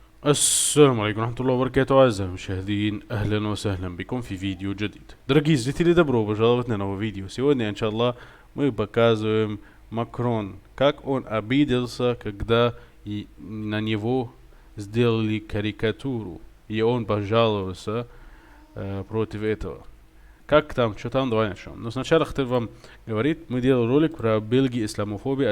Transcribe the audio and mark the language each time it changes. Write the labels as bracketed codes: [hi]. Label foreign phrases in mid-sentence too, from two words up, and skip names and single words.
[ar] السلام عليكم ورحمة الله وبركاته أعزائي المشاهدين، أهلا وسهلا بكم في видео جديد. [ru] Дорогие зрители, добро пожаловать на новое видео. Сегодня, иншаллах, мы показываем Макрон, как он обиделся, когда на него сделали карикатуру, и он пожаловался против этого. Как там, что там, давай начнем. Но сначала хотел вам говорить, мы делали ролик про Бельгию, исламофобию.